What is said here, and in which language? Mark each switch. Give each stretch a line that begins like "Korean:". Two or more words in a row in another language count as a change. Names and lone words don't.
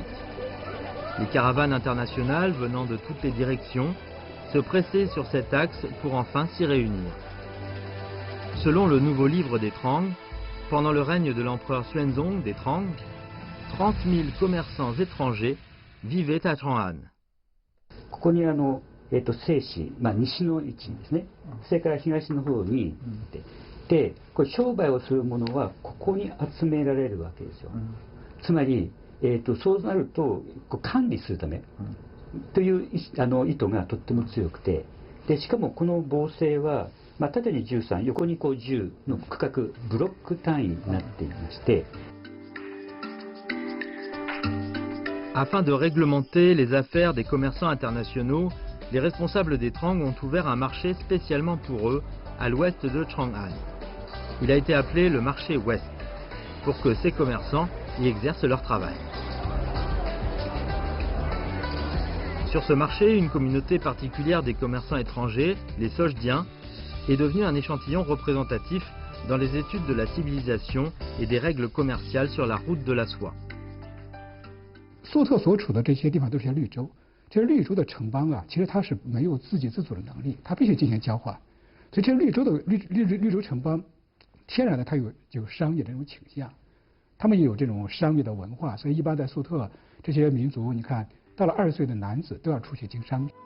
French: Les caravanes internationales venant de toutes les directions se pressaient sur cet axe pour enfin s'y réunir. Selon le nouveau livre des Trang, pendant le règne de l'empereur Xuanzong des Trang, 30 000 commerçants étrangers vivaient à Chang'an.
Japanese: ここに西市、西の位置ですね。それから東の方にで、これ商売をする者はここに集められるわけですよ。つまり、そうなると管理するためという意図がとっても強くて、でしかもこの防制は縦に13、横に10の区画、ブロック単位になっていまして。
French: Afin de réglementer les affaires des commerçants internationaux, les responsables des Trang ont ouvert un marché spécialement pour eux à l'ouest de Chang'an. Il a été appelé le marché ouest, pour que ces commerçants y exercent leur travail. Sur ce marché, une communauté particulière des commerçants étrangers, les Sogdiens, est devenue un échantillon représentatif dans les études de la civilisation et des règles commerciales sur la route de la soie.
Chinese: 粟特所处的这些地方都是绿洲，这些绿洲的城邦啊，其实它是没有自给自足的能力，它必须进行交换，所以这些绿洲城邦，天然的它有商业的这种倾向，他们也有这种商业的文化，所以一般在粟特这些民族，你看到了20岁的男子都要出去经商。